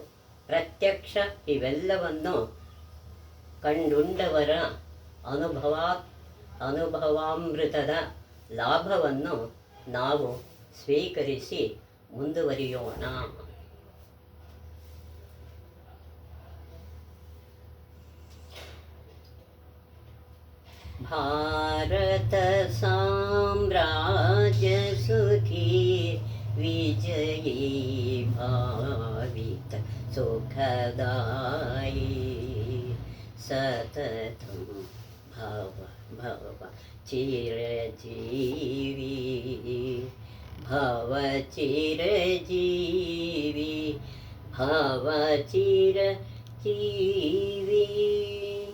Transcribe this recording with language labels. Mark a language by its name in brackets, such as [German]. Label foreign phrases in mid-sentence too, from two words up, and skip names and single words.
[Kannada] ಪ್ರತ್ಯಕ್ಷ ಇವೆಲ್ಲವನ್ನು ಕಂಡುಂಡವರ ಅನುಭವಾಮೃತದ ಲಾಭವನ್ನು ನಾವು ಸ್ವೀಕರಿಸಿ ಮುಂದುವರಿಯೋಣ. [Sanskrit] ಭಾರತ ಸಾಮ್ರಾಜ್ಯ ಸುಖಿ ವಿಜಯೀ ಭಾವಿತ ಸುಖದಾಯಿ ಸತತಂ भव भव चिरजीवी भव चिरजीवी भव चिरजीवी